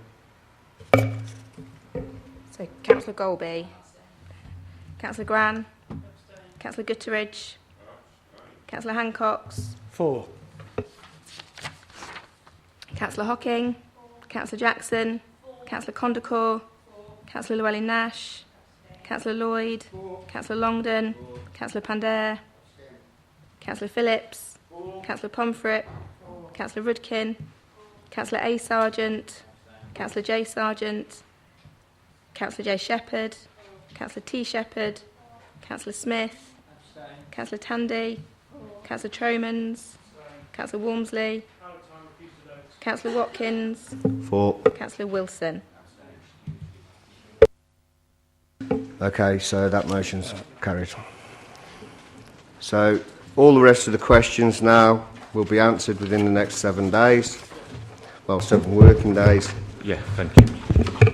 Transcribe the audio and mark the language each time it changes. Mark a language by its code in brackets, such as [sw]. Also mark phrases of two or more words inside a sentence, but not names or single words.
[en] So, Councillor Golby. Councillor Gran. Councillor Gutteridge. Councillor Hancox. 4. Councillor Hocking. Councillor Jackson. Councillor Condacor. Councillor Llewellyn-Nash. Councillor Lloyd. Councillor Longdon. Councillor Pandare. Councillor Phillips. Councillor Pomfret. Councillor Rudkin. Councillor A. Sargent. Councillor J. Sargent. Councillor J. Shepherd. Councillor T. Shepherd. Councillor Smith. Councillor Tandy. Councillor Tromans. Councillor Walmsley. Councillor Watkins. 4. Councillor Wilson. Okay, so that motion's carried. So all the rest of the questions now will be answered within the next 7 days. Well, 7 working days. Yeah, thank you.